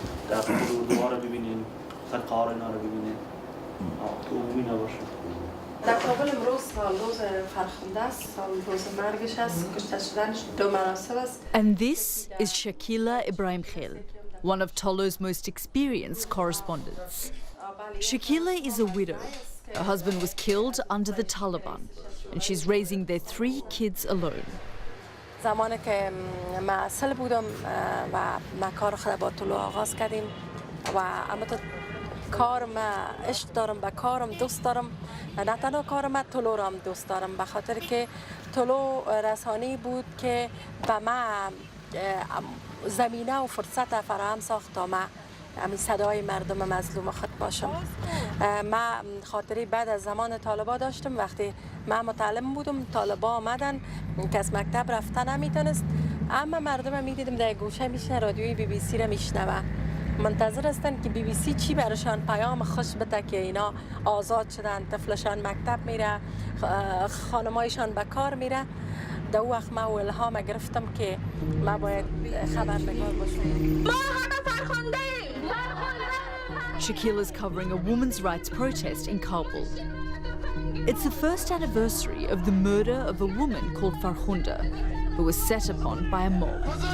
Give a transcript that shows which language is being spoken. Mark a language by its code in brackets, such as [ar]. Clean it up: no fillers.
[fa] در فرودگاه رو ببینیم، خرقار اینا رو ببینیم. که عمومی نباشه. در کابل امروز روز فرخنده است، روز مرگش است، کشته شدنش 2 مراسم است. [en] And this is Shakila Ibrahim Khil, one of TOLO's most experienced correspondents. Shakila is a widow. Her husband was killed under the Taliban, and she's raising their 3 kids alone. [fa] زمانی که معسل بودم و ما کار خود با طلوع آغاز کردیم و اما کارم عشق دارم، به کارم دوست دارم، نه تنها کارم طلوع را هم دوست دارم، به خاطر که طلوع رسانی بود که به ما زمینه و فرصت فراهم ساخت تا ما همین صدای مردم مظلوم خود باشم. ما خاطری بعد از زمان طالبا داشتم، وقتی ما متعلم بودم طالبا آمدن که از مکتب رفتن نمیتونست، اما مردم میدیدم در گوشه میشنه رادیوی بی بی سی را میشنوه، منتظر هستن که بی بی سی چی براشان پیام خوش بده که اینا آزاد شدن، طفلشان مکتب میره، خانمایشان به کار میره. در اون وقت ما الهام گرفتم که ما باید خبرنگار باشیم. [en] Shakila is covering a women's rights protest in Kabul. It's the first anniversary of the murder of a woman called Farkhunda, who was set upon by a mob.